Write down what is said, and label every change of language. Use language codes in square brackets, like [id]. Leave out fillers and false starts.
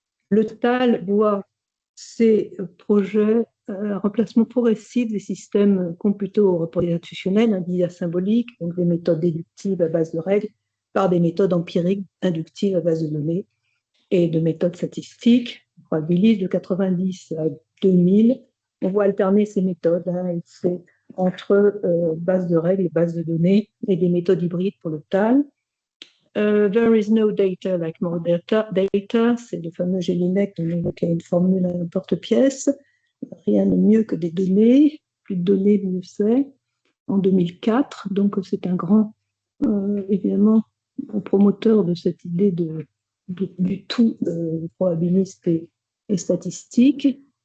[fr] Le TAL voit ces projets un remplacement progressif des systèmes computo-représentationnels, dits symboliques, donc des méthodes déductives à base de règles, par des méthodes empiriques inductives à base de données et de méthodes statistiques, probabilistes de 90 à 2000. On voit alterner ces méthodes entre base de règles et base de données et des méthodes hybrides pour le TAL. [en] There is no data like more data. [fr] C'est le fameux Jelinek qui a une formule à porte-pièce. Rien de mieux que des données. Plus de données, mieux c'est. En 2004, donc c'est un grand, évidemment, promoteur de cette idée du tout probabiliste et statistique.